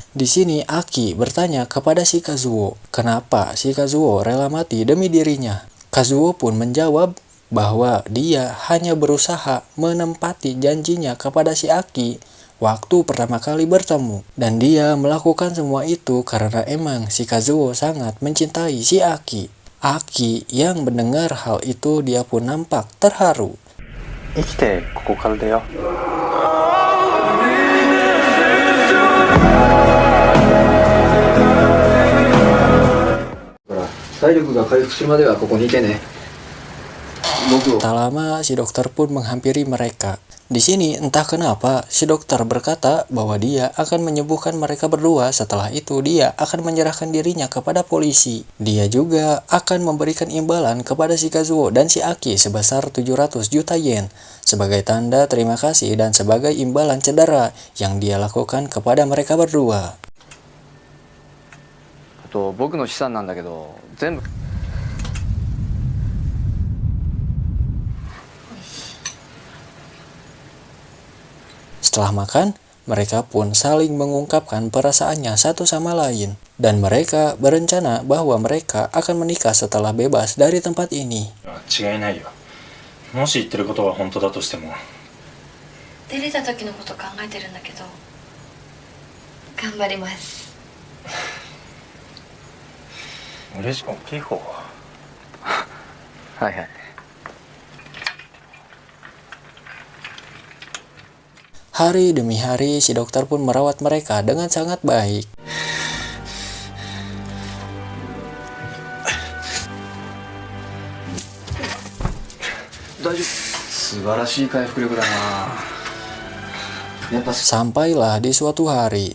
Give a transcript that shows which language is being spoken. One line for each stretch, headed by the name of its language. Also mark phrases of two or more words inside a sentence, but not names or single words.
Indonesian: Di sini Aki bertanya kepada si Kazuo, kenapa si Kazuo rela mati demi dirinya. Kazuo pun menjawab bahwa dia hanya berusaha menempati janjinya kepada si Aki waktu pertama kali bertemu. Dan dia melakukan semua itu karena emang si Kazuo sangat mencintai si Aki. Aki yang mendengar hal itu dia pun nampak terharu.
Japanese: 生きてここからだよ。体力が回復するまではここにいてね。僕を
Indonesian: Tak lama si dokter pun menghampiri mereka. Di sini entah kenapa si dokter berkata bahwa dia akan menyembuhkan mereka berdua. Setelah itu dia akan menyerahkan dirinya kepada polisi. Dia juga akan memberikan imbalan kepada si Kazuo dan si Aki sebesar 700 juta yen sebagai tanda terima kasih dan sebagai imbalan cedera yang dia lakukan kepada mereka berdua.
Japanese: あと僕の資産なんだけど全部
Indonesian: Setelah makan, mereka pun saling mengungkapkan perasaannya satu sama lain. Dan mereka berencana bahwa mereka akan menikah setelah bebas dari tempat ini.
Japanese: 違いないよ。もし言ってることが本当だとしても。出れた時のこと考えてるんだけど頑張ります。嬉しい大きい方。はいはい。
Indonesian: Hari demi hari, si dokter pun merawat mereka dengan sangat baik. Sampailah di suatu hari.